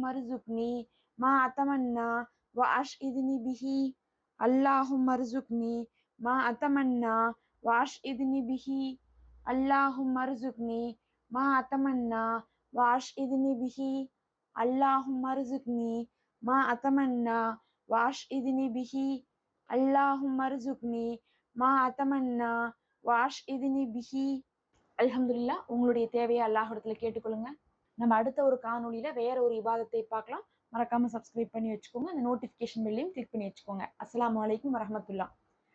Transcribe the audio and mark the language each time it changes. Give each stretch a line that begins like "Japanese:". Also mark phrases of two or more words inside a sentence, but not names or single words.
Arabic: ارزقني ما أتمنى وأشهدني به اللهم ارزقني ما أتمنى وأشهدني به اللهم ارزقني ما أتمنى وأشهدني به اللهم ارزقني ما أتمنى وأشهدني به اللهم ارزقني ما أتمنى وأشهدني به.
Tamil: அல்ஹம்துலில்லா. உங்களுடைய தேவையை அல்லாஹ்விடத்துல கேட்டுக்கொள்ளுங்க. நம்ம அடுத்த ஒரு காணொளியில வேற ஒரு இபாதத்தை பார்க்கலாம். மறக்காம சப்ஸ்கிரைப் பண்ணி வச்சுக்கோங்க. அந்த
English: notification bell
Tamil: கிளிக் பண்ணி வச்சுக்கோங்க.
Arabic: السلام عليكم ورحمة الله.